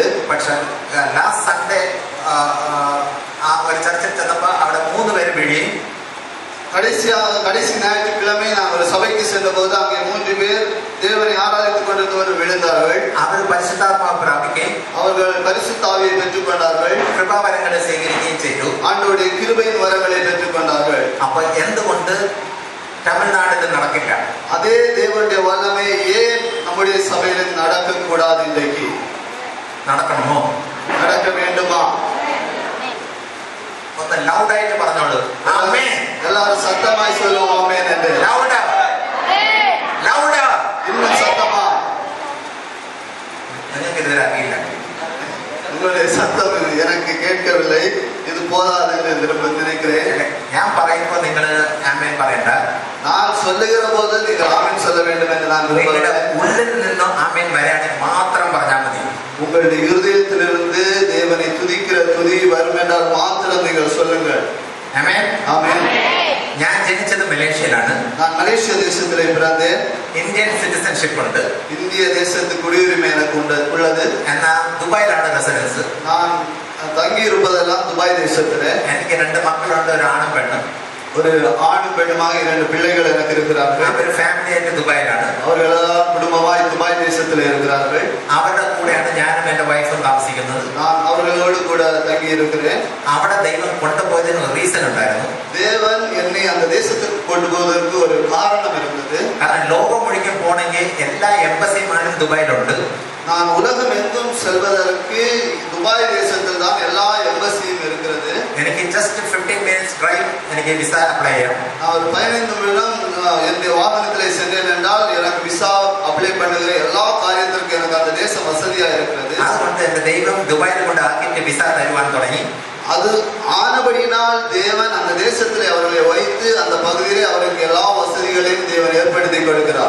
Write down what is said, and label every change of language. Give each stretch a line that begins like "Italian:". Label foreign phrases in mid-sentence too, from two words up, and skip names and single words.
Malayalam: പക്ഷെ
English: last Sunday
Malayalam: ആ ഒരു ചർച്ചിൽ ചെന്നപ്പോൾ അവിടെ 3 പേര് വീഴുകയും
Tamil: கடைசி ஞாயிற்றுக்கிழமை நான் ஒரு சபைக்கு சென்ற போது அங்கே 3 பேர் தேவனை ஆராதித்துக் கொண்டிருந்தவர் விழுந்தார்கள்.
Malayalam: അവർ പരിശുദ്ധാത്മാവ് പ്രാപിക്കുകയും
Tamil: அவர்கள் பரிசுத்த ஆவியை பெற்றுக் கொண்டார்கள்.
Malayalam: കൃപാവരങ്ങളെ സ്വീകരിക്കുകയും ചെയ്തു.
Tamil: ஆண்டவருடைய கிருபையின் வரங்களை பெற்றுக் கொண்டார்கள்.
Malayalam: അപ്പോൾ എന്തുകൊണ്ട് തമിഴ്നാട്ടിൽ നടക്കില്ല?
Tamil: அதே தேவனுடைய வல்லமை ஏன் நம்முடைய சபையில் நடக்க கூடாது? இன்றைக்கு
Malayalam: നടക്കണമോ?
Tamil: நடக்க வேண்டுமா?
Malayalam: ഒന്ന് ലൗഡായിട്ട് പറഞ്ഞോളൂ. ആമേൻ.
Tamil: எல்லாரும் சத்தமாய் சொல்லுவோம் ஆமென் என்று.
Malayalam: ലൗഡാ ലൗഡാ.
Tamil: இன்னும் சத்தமா.
Malayalam: നിങ്ങൾക്ക് ഇതുവരെ അറിയില്ല.
Tamil: உங்களுடைய சத்தம் எனக்கு கேட்கவில்லை. இது போதாது என்று நினைக்கிறேன்.
Malayalam: ഞാൻ പറയുമ്പോൾ നിങ്ങൾ ആമേൻ പറയണ്ട.
Tamil: நான் சொல்லுகிற போது நீங்கள் ஆமென் சொல்ல வேண்டும் என்று நான்
Malayalam: നിങ്ങളുടെ
Tamil: விரும்புகிறேன்.
Malayalam: ഉള്ളിൽ നിന്നും ആമേൻ വരാണെങ്കിൽ മാത്രം പറഞ്ഞാൽ മതി.
Tamil: உங்களுடைய இருதயத்திலிருந்து தேவனை துதிக்கிற துதி வரும் என்றால் மாத்திரம் நீங்கள் சொல்லுங்கள்.
Malayalam: ആമേൻ.
Tamil: ஆமென்.
Malayalam: ഞാൻ ജനിച്ചത് മലേഷ്യയിലാണ്.
Tamil: நான் மலேசிய தேசத்திலே பிறந்தேன்.
English: Indian citizenship
Malayalam: ഉണ്ട്.
Tamil: இந்திய தேசத்து குடியுரிமை எனக்கு உள்ளது.
Malayalam: എന്നാൽ ദുബായിലാണ് റെസിഡൻസ്.
Tamil: நான் தங்கி இருப்பதெல்லாம் துபாய் தேசத்திலே.
Malayalam: എനിക്ക് 2 മക്കളുണ്ട്, ഒരു ആണും പെണ്ണും.
Tamil: ஒரு ஆணும் பெண்ணுமாக 2 பிள்ளைகள் எனக்கு இருக்கிறார்கள்.
Malayalam: അവർ ഫാമിലി ആയിട്ട് ദുബായിലാണ്.
Tamil: அவர்களெல்லாம் குடும்பமாய் துபாய் தேசத்திலே இருக்கிறார்கள்.
Malayalam: അവരുടെ കൂടെയാണ് ഞാനും എൻ്റെ വൈഫും താമസിക്കുന്നത്.
Tamil: நான் அவர்களோடு கூட தங்கி இருக்கிறேன்.
Malayalam: അവിടെ ദൈവം കൊണ്ടുപോയതിന് ഒരു റീസൺ ഉണ്ടായിരുന്നു.
Tamil: தேவன் என்னை அந்த தேசத்துக்கு கொண்டு போவதற்கு ஒரு காரணம் இருந்தது.
Malayalam: കാരണം ലോകം മുഴുവൻ പോണെങ്കിൽ എല്ലാ എംബസിമാരും ദുബായിലുണ്ട്.
Tamil: நான் உலகம் எங்கும் செல்வதற்கு துபாய் தேசத்தில் தான் எல்லா எம்பசியும் இருக்கிறது.
Malayalam: എനിക്ക്
English: just 15 minutes drive
Malayalam: എനിക്ക്
English: visa apply
Malayalam: ചെയ്യാം.
Tamil: நான் ஒரு 15 நிமிடம் என்னுடைய வாகனத்திலே சென்றேன் என்றால் எனக்கு
English: visa apply
Tamil: பண்ணுகிற எல்லா காரியத்திற்கும் எனக்கு அந்த தேசம் வசதியா இருக்கிறது.
Malayalam: അതുകൊണ്ട് എൻ്റെ ദൈവം ദുബായിൽ കൊണ്ട് ആക്കിയിട്ട് വിസ തരുവാൻ തുടങ്ങി.
Tamil: அது ஆனபடியினால் தேவன் அந்த தேசத்திலே அவர்களை வைத்து அந்த பகுதியிலே அவருக்கு எல்லா வசதிகளையும் தேவன் ஏற்படுத்தி கொடுக்கிறார்.